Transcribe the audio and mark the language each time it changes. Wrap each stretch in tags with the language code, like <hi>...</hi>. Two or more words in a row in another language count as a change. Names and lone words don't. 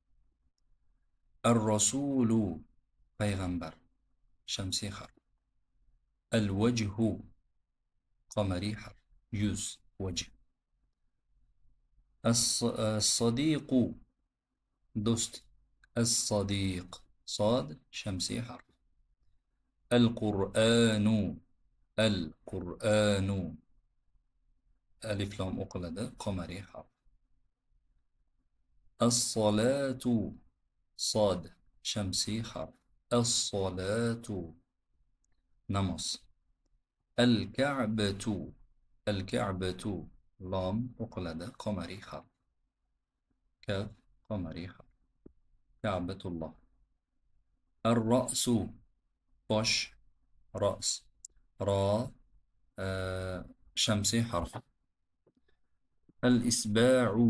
<uz>Ar-rasulu. Payg'ambar. Shamsiy harf. Al-wajhu. Qamari harf. Yuz. Wajh. As-sadiqu. Do'st. As-sadiq. Sad. Shamsiy harf. Al-Qur'anu. Al-Qur'anu. Alif lam o'qiladi. Qamari harf. As-salatu. Sad. Shamsiy harf. As-salatu. Namoz. Al-Ka'batu. Al-Ka'batu. Lam o'qiladi. Qamari harf. Kaf. Qamari harf. Ka'batulloh. Ar-ra'su. Bosh. Ra's. Ra. Shamsiy harf. Al-isba'u.</uz>